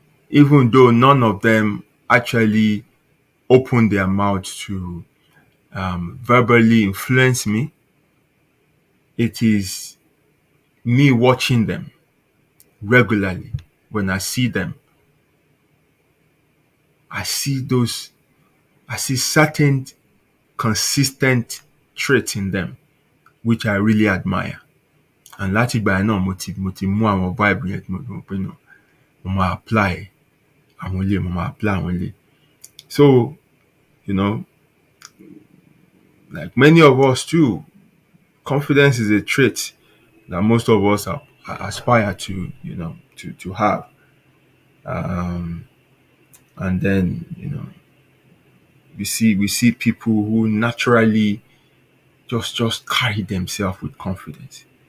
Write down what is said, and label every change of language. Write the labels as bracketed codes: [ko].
[en] Even though none of them actually open their mouths to verbally influence me, it is me watching them regularly. When I see them, I see certain consistent traits in them which I really admire. [yo] And láti ìgbà yẹn náà mo ti mú àwọn vibe yẹn tí mo mọ̀ pé mo máa apply àwọn ilé, mo máa apply àwọn ilé. [en] So, like many of us too, confidence is a trait that most of us aspire to, to have. And then, we see people who naturally just carry themselves with confidence.